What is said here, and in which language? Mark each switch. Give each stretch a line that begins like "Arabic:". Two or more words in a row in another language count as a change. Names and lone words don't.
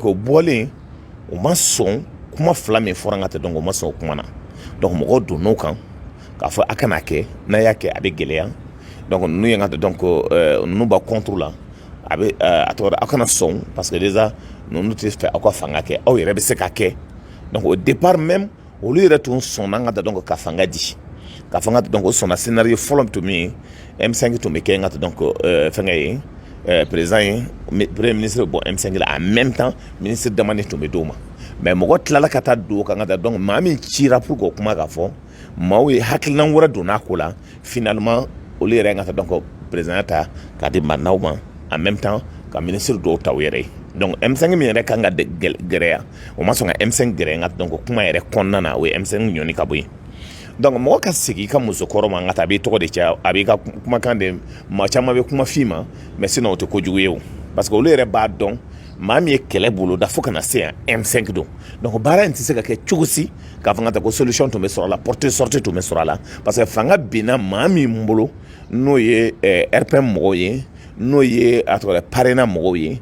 Bambara: o bɔlen o ma sɔn kuma fila min fɔra n ka tɛ dɔn o ma sɔn o kuma na donc mɔgɔw donn'o kan k'a fɔ a kana kɛ n'a y'a kɛ a bɛ gɛlɛya donc ninnu ye n ka tɛ dɔn ko ninnu b'a contre la a bɛ a tɔgɔ aw kana sɔn
French: parce que déjà
Bambara: ninnu tɛ fɛ aw ka fanga kɛ aw yɛrɛ bɛ se ka kɛ
French: donc au départ même
Bambara: olu yɛrɛ tun sɔnna n ka tɛ dɔn ka fanga di ka fanga tɛ dɔn o sɔnna scénario fɔlɔ min tun bɛ yen M5 tun bɛ kɛ n ka tɛ dɔn fɛngɛ ye président ye
French: premier ministre
Bambara: bɔ M5 la
French: en même temps ministre
Bambara: damani tun bɛ d'o ma mais mɔgɔ tilala ka taa don o kan ka taa donc maa min cira pour k'o kuma ka fɔ maaw ye hakilina wɛrɛ donn'a ko la finalement olu yɛrɛ ka taa donc président ta k'a di maaw ma
French: en même temps
Bambara: ka ministre dɔw ta u yɛrɛ ye donc M5 min yɛrɛ kan ka gɛrɛya o ma sɔn ka M5 gɛrɛ nka donc kuma yɛrɛ kɔnɔna na o ye M5 ɲɔni ka bɔ yen donc mɔgɔ ka segin i ka musokɔrɔ ma n ka taa a b'i tɔgɔ de caya a b'i ka kumakan de maa caman bɛ kuma f'i ma
French: mais sinon
Bambara: o tɛ kojugu ye o
French: parce que
Bambara: olu yɛrɛ b'a dɔn maa min ye kɛlɛ boloda fo ka na se yan M5 don donc baara in tɛ se ka kɛ cogo si k'a fɔ n ka taa ko solution tun bɛ sɔrɔ a la
French: porte sortie
Bambara: tun bɛ sɔrɔ a la
French: parce que
Bambara: fanga binna maa min bolo n'o ye RPM mɔgɔw ye n'o ye a tɔgɔ parrainant mɔgɔw ye